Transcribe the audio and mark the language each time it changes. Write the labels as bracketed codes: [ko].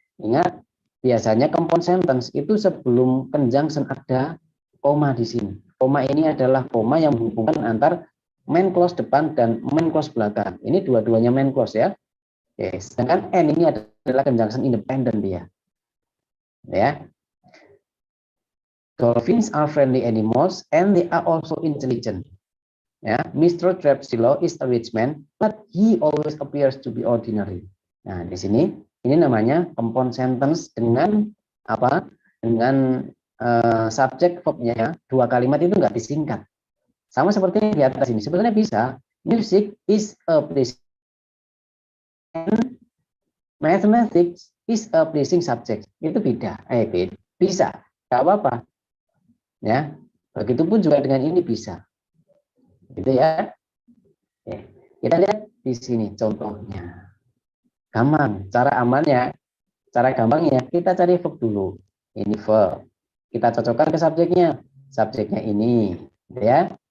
[id] Ingat, biasanya compound sentence itu sebelum conjunction ada koma di sini. Koma ini adalah koma yang menghubungkan antar main clause depan dan main clause belakang. Ini dua-duanya main clause ya. Oke, sedangkan N ini adalah conjunction independent dia. Ya. [en] Dolphins are friendly animals and they are also intelligent. Ya, Mr. Trapsilo is a rich man, but he always appears to be ordinary. [id] Nah, di sini ini namanya compound sentence dengan apa? Dengan subjek verbnya dua kalimat itu nggak disingkat. Sama seperti di atas ini. Sebenarnya bisa. [en] Music is a pleasing and mathematics is a pleasing subject. [id] Itu beda. Bisa. Nggak apa-apa. Ya, begitupun juga dengan ini bisa, gitu ya. Oke, kita lihat di sini contohnya. Gampang, cara amannya, cara gampangnya kita cari verb dulu. Ini verb, kita cocokkan ke subjeknya ini, gitu ya.